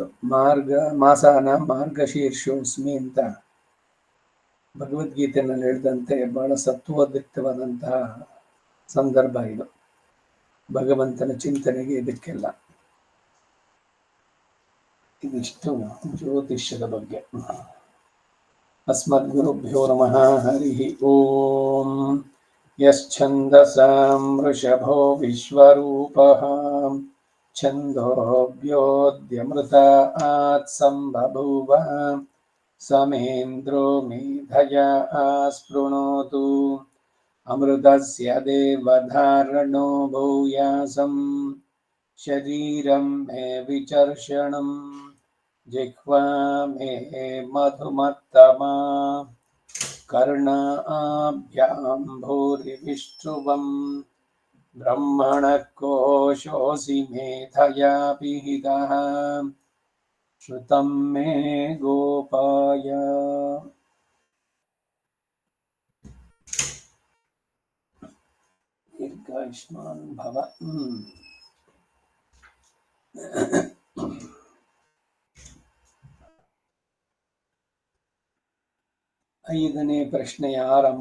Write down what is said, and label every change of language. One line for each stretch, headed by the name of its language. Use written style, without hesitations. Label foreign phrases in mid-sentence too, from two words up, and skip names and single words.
Sanskrit: ಮಾಸನ ಮಾರ್ಗಶೀರ್ಷೋಸ್ಮಿ
Kannada: ಅಂತ ಭಗವದ್ಗೀತೆಯಲ್ಲಿ ಹೇಳಿದಂತೆ ಬಹಳ ಸತ್ವೋದ್ರಿಕ್ತವಾದಂತಹ ಸಂದರ್ಭ ಇದು. ಭಗವಂತನ ಚಿಂತನೆಗೆ ಇದಕ್ಕೆಲ್ಲ. ಇದಿಷ್ಟು ಜ್ಯೋತಿಷ್ಯದ ಬಗ್ಗೆ.
Sanskrit: ಅಸ್ಮದ್ಗುರುಭ್ಯೋ ನಮಃ. ಹರಿ ಓಂ. ಯಶ್ಛಂದಸಾಂ ವೃಷಭೋ ವಿಶ್ವರೂಪಃ ಛಂದೋಭ್ಯೋದ್ಯಮೃತಾತ್ ಸಂಬಭೂವ ಸಮೇಂದ್ರೋ ಮೇಧಯಾ ಸ್ಪೃಣೋತು ಅಮೃತಸ್ಯ ದೇವಧಾರಣೋ ಭೂಯಾಸಂ ಶರೀರಂ ಮೇ ವಿಚರ್ಷಣಂ ಜಿಹ್ವಾ ಮೇ ಮಧುಮತ್ತಮಾ ಕರ್ಣಾಭ್ಯಾಂ ಭೂರಿ ವಿಷ್ಣುವಂ ಬ್ರಹ್ಮಣಃ ಕೋಶೋऽಸಿ ಮೇಧಯಾ ಪಿಹಿತಃ ಶ್ರುತಂ ಮೇ ಗೋಪಾಯ. ದೀರ್ಘಾಯುಷ್ಮಾನ್ ಭವ.
Kannada: 5ನೇ ಪ್ರಶ್ನೆಯ ಆರಂಭ.